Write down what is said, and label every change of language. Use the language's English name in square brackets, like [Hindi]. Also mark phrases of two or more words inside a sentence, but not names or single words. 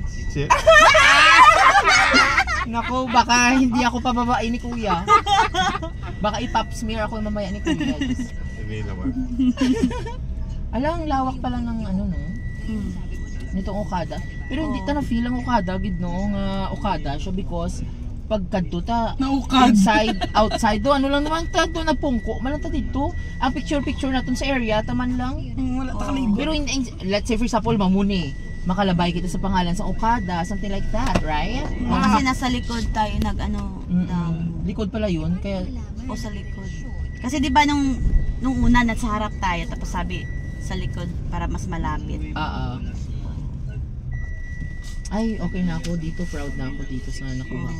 [Filipino] Shit. Naku, baka hindi ako pababae ni Kuya. Baka i-pop smear ako mamaya ni Kuya. Hindi naman. Alang, lawak pala ng ano, no? Nitong Okada. Pero hindi ta na-feel ang Okada, [Hiligaynon] gid no? Nga Okada siya because pagkadto ta [English] inside, outside [Hiligaynon] do, ano lang naman ta do na pungko, man ta dito. [Filipino] Ang picture natin sa area, taman lang. [Hiligaynon] Wala ta kalibot. [English] Pero let's say for example, [Hiligaynon] mamuni. Makalabay kita sa pangalan sa Okada, [English] something like that, right? [Filipino] Kasi nasa likod tayo nag-ano likod pala yun, kaya o sa likod. Kasi 'di ba nung una nasa harap tayo tapos sabi sa likod para mas malapit. Ay, okay na ako dito, proud na ako dito sa nakuha ko.